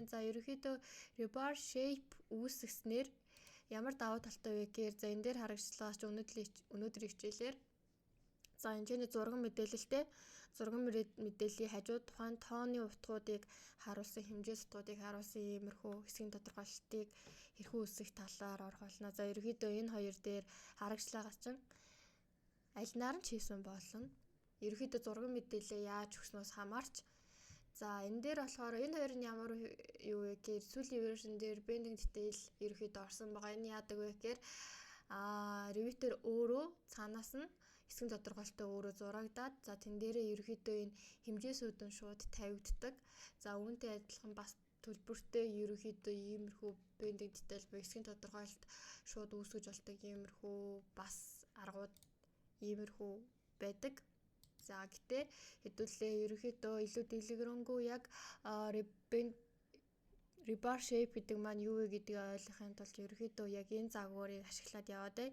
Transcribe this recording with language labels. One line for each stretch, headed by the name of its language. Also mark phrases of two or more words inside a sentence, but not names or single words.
Mongolian: За ерөөхдөө
English: rebar shape
Mongolian: үүсгэснээр ямар давуу талтай вэ гэхээр за энэ дээр харагчлаач өнөөдрийн хичээлээр за энэ зурган мэдээлэлтэй зурган мэдээллийн хажууд тухайн тооны утгуудыг харуулсан хэмжээ сутгуудыг харуулсан иймэрхүү хэсгийн тодорхойлолтыг хэрхэн үүсгэх талаар орох болно. За ерөөхдөө энэ хоёр дээр харагчлагаас чинь аль наар нь ч хийсэн болно. Ерөөхдөө зурган мэдээлэл яаж өгснөөс хамаарч за энэ дээр болохоор энэ хоёр нь ямар юу вэ гэхээр сүүлийн вершн дээр
English: bending detail
Mongolian: ерөөхдөө орсон байгаа. Энэ яадаг вэ гэхээр Revit-ээр өөрөө цаанаас нь хэсгийн тодорхойлолтоо өөрөө зурагдаад за тэн дээрээ ерөөхдөө энэ хэмжээсүүд нь шууд тавигддаг. За үүнтэй адилхан бас төлбөртэй ерөөхдөө иймэрхүү
English: bending detail
Mongolian: буюу хэсгийн тодорхойлолт шууд үүсгэж болдог иймэрхүү бас аргууд иймэрхүү байдаг. За гэтээ хэдүүлээ ерөөхдөө илүү дэлгэрэнгүй яг
English: rebar shape
Mongolian: гэдэг маань юу вэ гэдгийг ойлгохын тулд ерөөхдөө яг энэ загварыг ашиглаад яваад бай.